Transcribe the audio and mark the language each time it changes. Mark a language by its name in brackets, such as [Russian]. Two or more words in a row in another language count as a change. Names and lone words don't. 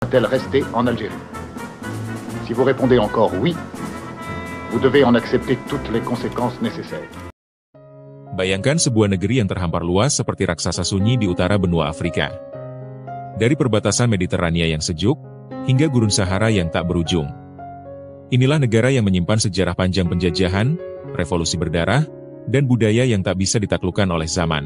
[French] doit-elle rester en Algérie? Si vous répondez encore oui, vous devez en accepter toutes les conséquences nécessaires. [Indonesian] Bayangkan sebuah negeri yang terhampar luas seperti raksasa sunyi di utara benua Afrika. Dari perbatasan Mediterania yang sejuk, hingga gurun Sahara yang tak berujung. Inilah negara yang menyimpan sejarah panjang penjajahan, revolusi berdarah, dan budaya yang tak bisa ditaklukkan oleh zaman.